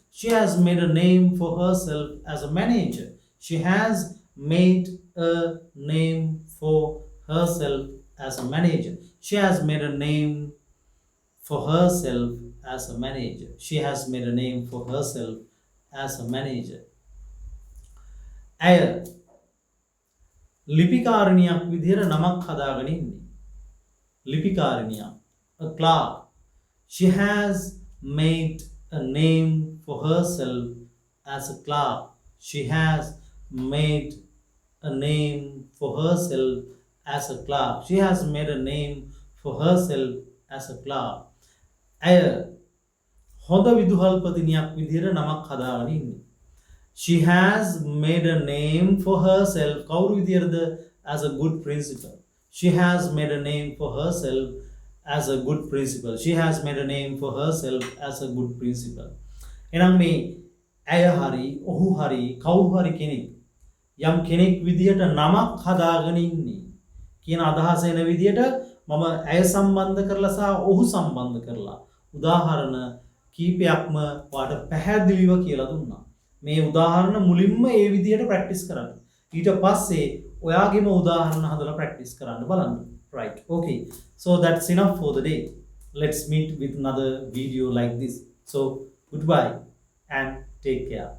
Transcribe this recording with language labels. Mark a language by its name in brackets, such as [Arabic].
[English] She has made a name for herself as a manager. She has made a name for herself as a manager. She has made a name for herself as a manager. She has made a name for herself as a manager. [Sinhala] ඇය ලිපිකාරිනියක් විදිහට නමක් හදාගෙන ඉන්නේ. ලිපිකාරිනියක්. [English] A clerk. She has made a name for herself as a clerk. She has made a name for herself as a clerk. She has made a name for herself as a clerk. [Sinhala] ඇය හොඳ විදුහල්පතිනියක් විදිහට නමක් හදාගෙන ඉන්නේ. [English] She has made a name for herself [Sinhala] කවුරු විදිහටද? [English] as a good principal. She has made a name for herself as a good principal. She has made a name for herself as a good principal. [Sinhala] එහෙනම් මේ ඇය හරි ඔහු හරි කවුරු හරි කෙනෙක් යම් කෙනෙක් විදියට නමක් හදාගෙන ඉන්නේ කියන අදහස එන විදියට මම ඇය සම්බන්ධ කරලා සහ ඔහු සම්බන්ධ කරලා උදාහරණ කීපයක්ම වාට පැහැදිලිව කියලා දුන්නා. මේ උදාහරණ මුලින්ම ඒ විදියට ප්‍රැක්ටිස් කරන්න. ඊට පස්සේ ඔයාගේම උදාහරණ හදලා ප්‍රැක්ටිස් කරන්න බලන්න. [English] Right. Okay. So that's enough for the day. Let's meet with another video like this. So goodbye and take care.